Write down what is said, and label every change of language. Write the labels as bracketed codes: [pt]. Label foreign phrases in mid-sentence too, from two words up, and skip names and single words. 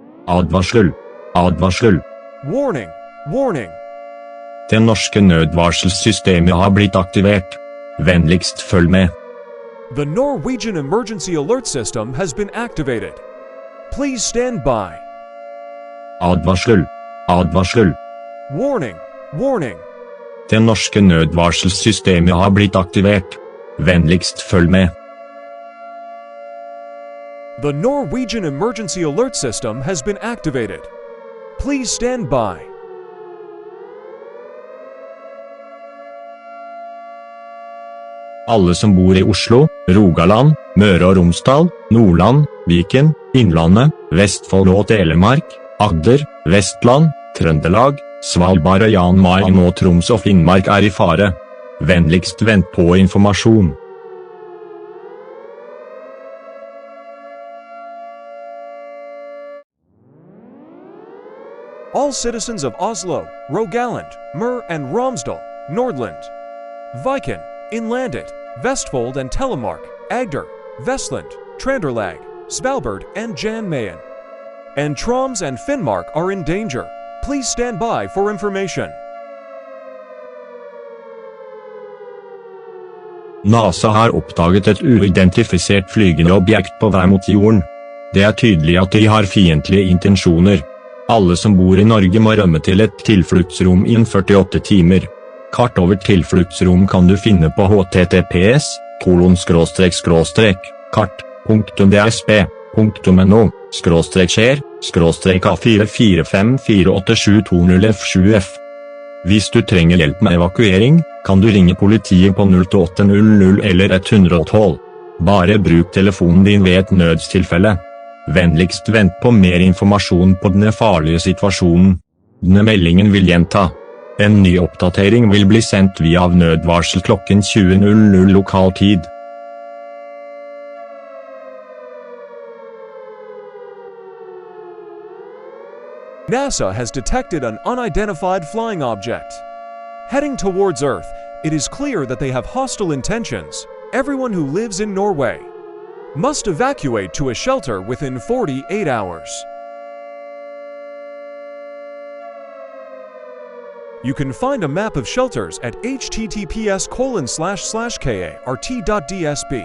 [no] Advarsel. Advarsel. [en] Warning! Warning! [no] Det norske nødvarselssystemet har blitt aktivert. Vennligst følg med. [en] The Norwegian emergency alert system has been activated. Please stand by. [no] Advarsel. Advarsel. [en] Warning! Warning! [no] Det norske nødvarselssystemet har blitt aktivert. Vennligst følg med. [en] The Norwegian emergency alert system has been activated. Please stand by. [no] Alle som bor i Oslo, Rogaland, Møre og Romsdal, Nordland, Viken, Innlandet, Vestfold og Telemark, Agder, Vestland, Trøndelag, Svalbard og Jan Mayen og Troms og Finnmark er i fare. Vennligst vent på informasjon. [en] All citizens of Oslo, Rogaland, Møre and Romsdal, Nordland, Viken, Innlandet, Vestfold and Telemark, Agder, Vestland, Trøndelag, Svalbard and Jan Mayen, and Troms and Finnmark are in danger. Please stand by for information. [no] NASA har oppdaget et uidentifisert flygende objekt på vei mot jorden. Det er tydelig at de har fiendtlige intensjoner. Alle som bor i Norge må rømme til et tilfluktsrom innen 48 timer. Kart over tilfluktsrom kan du finne på https://kart.dsb.no/share/A44548720F7F. Hvis du trenger hjelp med evakuering, kan du ringe politiet på 0800 eller 112. Bare bruk telefonen din ved et nødstilfelle. Vennligst vent på mer informasjon på denne farlige situasjonen. Denne meldingen vil gjenta. En ny oppdatering vil bli sendt via nødvarsel klokken 20:00 lokal tid. [en] NASA has detected an unidentified flying object. Heading towards Earth, it is clear that they have hostile intentions. Everyone who lives in Norway must evacuate to a shelter within 48 hours. You can find a map of shelters at https://kart.dsb.